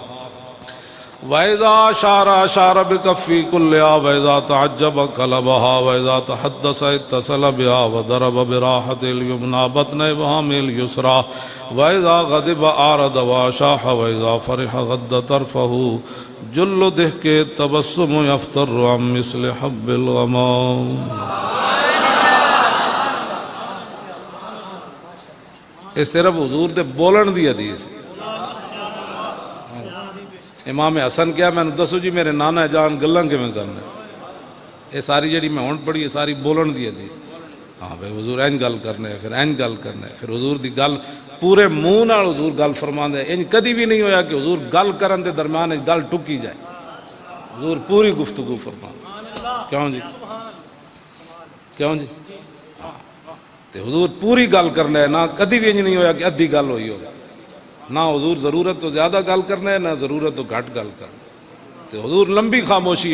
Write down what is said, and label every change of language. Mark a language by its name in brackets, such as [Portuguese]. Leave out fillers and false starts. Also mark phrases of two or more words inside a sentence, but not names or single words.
[Arabic] وإذا أشار أشار بكفي كلها وإذا تعجب قلبها وإذا تحدث اتصل بها وضرب براحة اليمنى بطن إبهام اليسرى وإذا غضب أعرض وأشاح وإذا فرح غض طرفه جل ضحك التبسم يفتر عن مثل حب الغمام [Punjabi] یہ صرف حضور دے بولن دی حدیث امام حسن [Urdu] کیا میں نے [Punjabi] دسو جی میرے نانا جان گلاں کیویں کرنا یہ ساری جڑی میں ہن پڑھی یہ ساری بولن دی حدیث ہاں بھائی حضور این گل کرنا ہے پھر این گل کرنا ہے پھر حضور دی گل پورے منہ نال حضور گل فرماندے انج کدی بھی نہیں ہویا کہ حضور گل کرن دے درمیان گل ٹکی جائے حضور پوری گفتگو فرماندے کیوں جی کیوں جی تے حضور پوری گل کرنا ہے نہ کدی بھی انج نہیں ہویا کہ ادھی گل ہوئی ہوگا نہ حضور ضرورت تو زیادہ گل کرنا ہے نہ ضرورت تو گھٹ گل کرنا تے حضور لمبی خاموشی